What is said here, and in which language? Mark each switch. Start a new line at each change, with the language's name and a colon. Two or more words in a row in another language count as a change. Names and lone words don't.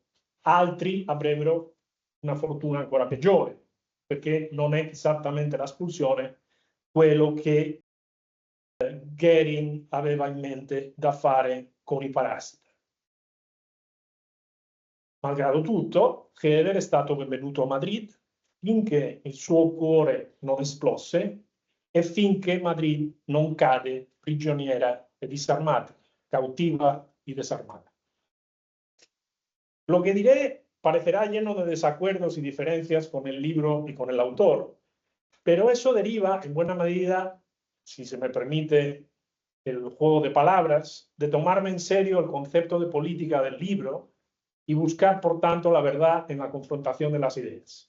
Italian: Altri avrebbero una fortuna ancora peggiore, perché non è esattamente l'espulsione quello che Göring aveva in mente da fare con i parassiti. Malgrado tutto, Heller è stato benvenuto a Madrid finché il suo cuore non esplose e finché Madrid non cade prigioniera e disarmata,
Spanish: cautiva y desarmada. Lo que diré parecerá lleno de desacuerdos y diferencias con el libro y con el autor, pero eso deriva en buena medida, si se me permite el juego de palabras, de tomarme en serio el concepto de política del libro y buscar, por tanto, la verdad en la confrontación de las ideas.